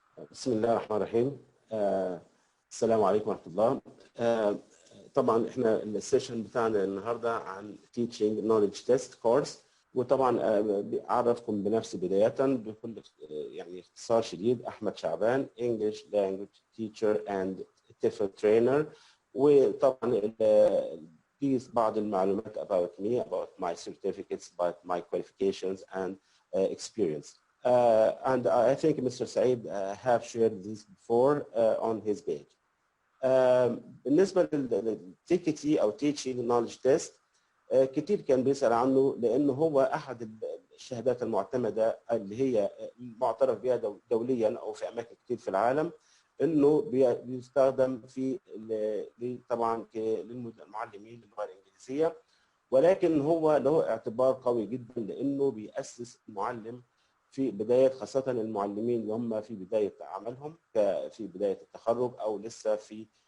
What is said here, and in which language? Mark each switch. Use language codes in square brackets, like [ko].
[ar] بسم الله الرحمن الرحيم. السلام عليكم ورحمه الله. طبعا احنا السيشن بتاعنا النهارده عن [en] Teaching Knowledge Test Course، [ar] وطبعا اعرفكم بنفسي بدايه بكل يعني اختصار شديد. [en] Ahmed Shaaban, English Language Teacher and TEFL Trainer. [ar] وطبعا في بعض المعلومات [en] about me, about my certificates, about my qualifications and experience. And I think Mr. Saeed have shared this before on his page. [ar] بالنسبة للTKT أو Teaching Knowledge Test، كتير كان بيسأل عنه لأنه هو أحد الشهادات المعتمدة اللي هي معترف بها دوليا أو في أماكن كتير في العالم، إنه بيستخدم في طبعا للمعلمين اللغة الإنجليزية، ولكن هو له اعتبار قوي جدا لأنه بيأسس المعلم في بداية، خاصة المعلمين اللي هم في بداية عملهم، في بداية التخرج أو لسه في